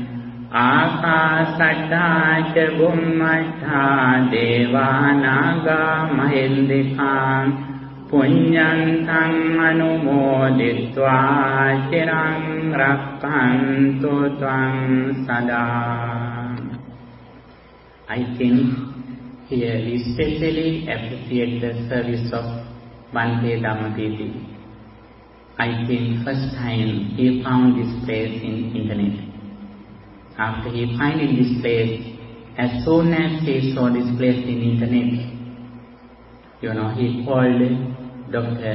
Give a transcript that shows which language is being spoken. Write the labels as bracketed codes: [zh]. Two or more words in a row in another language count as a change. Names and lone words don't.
[pi] Akasattha ca bhummattha devanaga mahindika Punyantam anumoditva chirang rakkantu tvam sada. [en] I think here we especially appreciate the service of Bhante Dhammagaru. I think first time he found this place in internet. After he finding this place, as soon as he saw this place in internet, he called Dr.